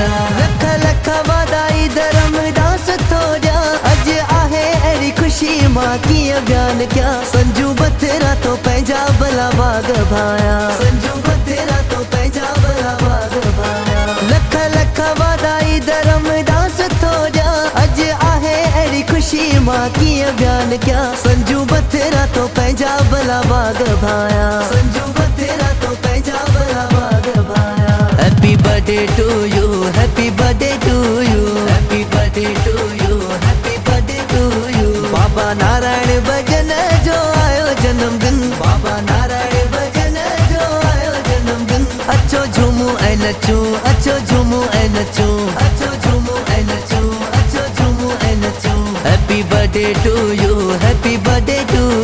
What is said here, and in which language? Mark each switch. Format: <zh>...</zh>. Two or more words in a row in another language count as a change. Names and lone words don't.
<sd>लख लख वाधाई धर्मदास थोड़ा, अज आहे अहिड़ी ख़ुशी मां कीअं बयान कयां। संजू बथेरा तो पंहिंजा भला बाग भाया, संजू बथेरा तो पंहिंजा भला बाग भाया। लख लख वाधाई धर्मदास थोड़ा, अज आहे अहिड़ी ख़ुशी मां कीअं बयान कयां। संजू बथेरा तो पंहिंजा भला बाग भाया, संजू बथेरा तो पंहिंजा भला बाग भाया।</sd> <en>Happy birthday to you, happy birthday to you, happy birthday to you, happy birthday to you.</en> <sd>बाबा नारायण भजन जो आयो जन्मदिन, बाबा नारायण भजन जो आयो जन्मदिन। अच्छो झूमू ऐं नचूं, अच्छो झूमू ऐं नचूं, अच्छो झूमू ऐं नचूं, अच्छो झूमू ऐं नचूं।</sd> <en>Happy birthday to you, happy birthday to</en>